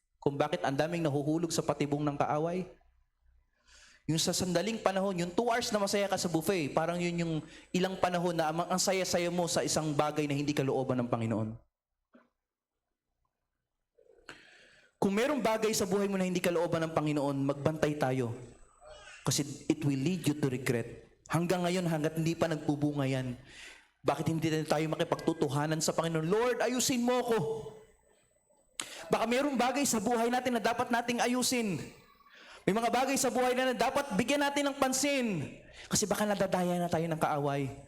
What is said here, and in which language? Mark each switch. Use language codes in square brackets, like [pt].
[tl] Kung bakit ang daming nahuhulog sa patibong ng kaaway? Yung sa sandaling panahon, yung 2 hours na masaya ka sa buffet, parang yun yung ilang panahon na ang saya-saya mo sa isang bagay na hindi kalooban ng Panginoon. Kung merong bagay sa buhay mo na hindi kalooban ng Panginoon, magbantay tayo. [en] Kasi it will lead you to regret. [tl] Hanggang ngayon, hanggat hindi pa nagbubunga yan, bakit hindi tayo makipagtutuhanan sa Panginoon? Lord, ayusin mo ko. Baka merong bagay sa buhay natin na dapat nating ayusin. May mga bagay sa buhay na dapat bigyan natin ng pansin. Kasi baka nadadaya na tayo ng kaaway.